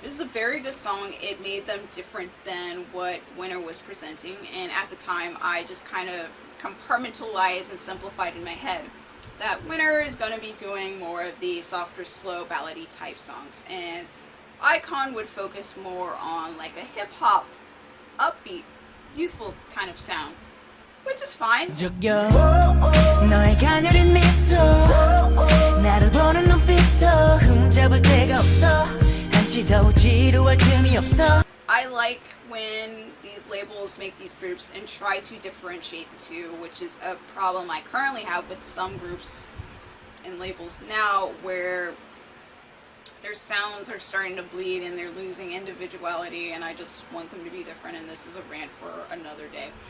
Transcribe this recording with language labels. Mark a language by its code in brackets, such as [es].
[en] It was a very good song. It made them different than what Winner was presenting, and at the time I just kind of compartmentalized and simplified in my head that Winner is going to be doing more of the softer, slow, ballady type songs, and iKON would focus more on like a hip-hop, upbeat, youthful kind of sound, which is fine. [ko] 너의 가녀린 미소 나를 보는 눈빛도 흠잡을 데가 없어 한시도 지루할 틈이 없어. [en] I like when these labels make these groups and try to differentiate the two, which is a problem I currently have with some groups and labels now, where their sounds are starting to bleed and they're losing individuality, and I just want them to be different, and this is a rant for another day.